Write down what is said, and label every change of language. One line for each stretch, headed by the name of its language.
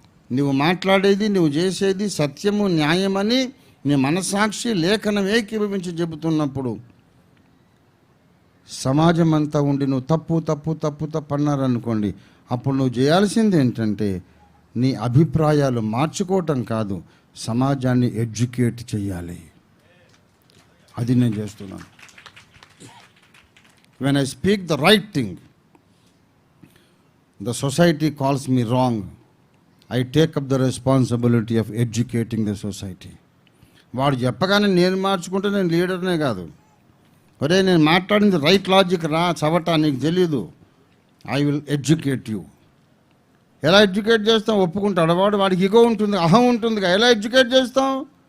Telugu: నువ్వు మాట్లాడేది, నువ్వు చేసేది సత్యము న్యాయమని నీ మనస్సాక్షి లేఖనం ఏకీభవించి చెబుతున్నప్పుడు, సమాజం అంతా ఉండి నువ్వు తప్పు తప్పు తప్పు తప్పు అన్నారనుకోండి, అప్పుడు నువ్వు చేయాల్సింది ఏంటంటే నీ అభిప్రాయాలు మార్చుకోవటం కాదు, సమాజాన్ని ఎడ్యుకేట్ చేయాలి. అది నేను చేస్తున్నాను.
English: When I speak the right thing, the society calls me wrong. I take up the responsibility of educating the society.
Telugu: వాడు చెప్పగానే నేను మార్చుకుంటే నేను లీడర్నే కాదు. ఒరే, నేను మాట్లాడింది రైట్ లాజిక్ రా చవట, నీకు తెలీదు.
English: I will educate you.
Telugu: ఎలా ఎడ్యుకేట్ చేస్తాం? ఒప్పుకుంటాడు వాడు, వాడికి ఇగో ఉంటుంది, అహం ఉంటుందిగా. ఎలా ఎడ్యుకేట్ చేస్తాం?